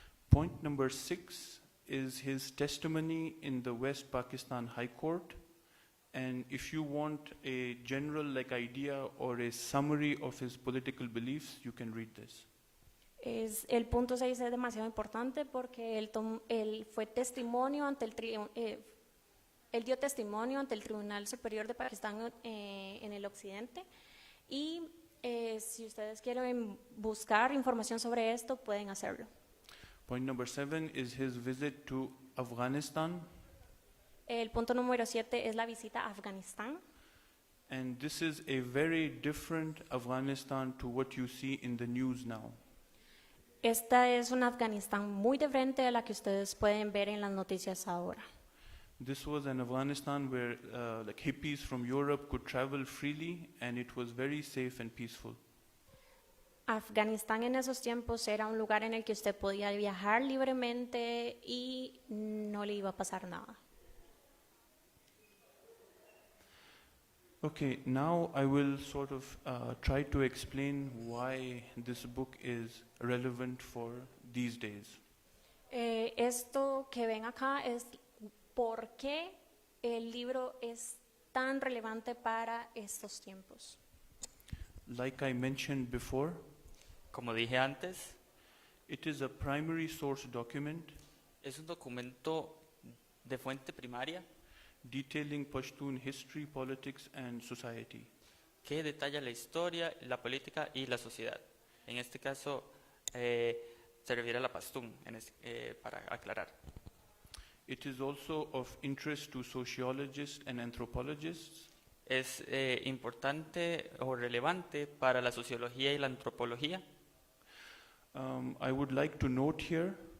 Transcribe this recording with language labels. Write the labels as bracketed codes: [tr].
[en] Point number 6 is his testimony in the West Pakistan High Court. And if you want a general idea or a summary of his political beliefs, you can read this. [es] El punto 6 es demasiado importante porque él fue testimonio ante él dio testimonio ante el Tribunal Superior de Pakistán en el occidente y si ustedes quieren buscar información sobre esto pueden hacerlo. [en] Point number 7 is his visit to Afghanistan. [es] El punto número 7 es la visita a Afganistán. [en] And this is a very different Afghanistan to what you see in the news now. [es] Esta es una Afganistán muy diferente a la que ustedes pueden ver en las noticias ahora. [en] This was an Afghanistan where hippies from Europe could travel freely and it was very safe and peaceful. [es] Afganistán en esos tiempos era un lugar en el que usted podía viajar libremente y no le iba a pasar nada. [en] Okay, now I will sort of try to explain why this book is relevant for these days. [es] Esto que ven acá es por qué el libro es tan relevante para estos tiempos. [en] Like I mentioned before, [es] Como dije antes, [en] it is a primary source document [es] es un documento de fuente primaria [en] detailing Pashtun history, politics, and society. [es] que detalla la historia, la política y la sociedad. En este caso, se refiere a la Pastún, para aclarar. [en] It is also of interest to sociologists and anthropologists. [es] Es importante o relevante para la sociología y la antropología. [en] I would like to note here